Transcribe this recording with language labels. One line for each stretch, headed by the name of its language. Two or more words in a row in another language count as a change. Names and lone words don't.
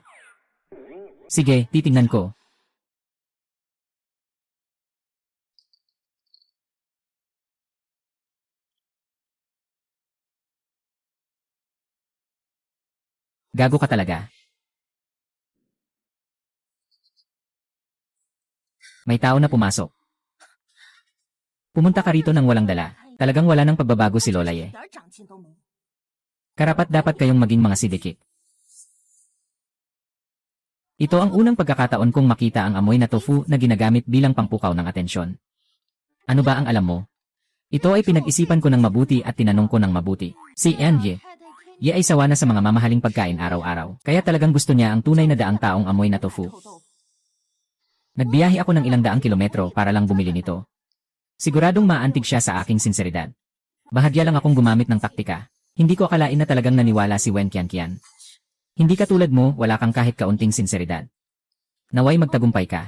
Filipino: Sige, titingnan ko. Gago ka talaga. May tao na pumasok. Pumunta ka rito nang walang dala. Talagang wala nang pagbabago si Lola Ye.
Chinese: 一点长进都没有。
Filipino: Karapat dapat kayong maging mga sidikit. Ito ang unang pagkakataon kong makita ang amoy na tofu na ginagamit bilang pangpukaw ng atensyon. Ano ba ang alam mo? Ito ay pinag-isipan ko ng mabuti at tinanong ko ng mabuti. Si An Ye.
Chinese: 太太
Filipino: Ye ay sawa na sa mga mamahaling pagkain araw-araw. Kaya talagang gusto niya ang tunay na daang taong amoy na tofu.
Chinese: 臭豆腐，
Filipino: Nagbiyahe ako ng ilang daang kilometro para lang bumili nito. Siguradong maantig siya sa aking sinseridad. Bahagya lang akong gumamit ng taktika. Hindi ko akalain na talagang naniwala si Wen Qianqian. Hindi katulad mo, wala kang kahit kaunting sinseridad. Naway magtagumpay ka.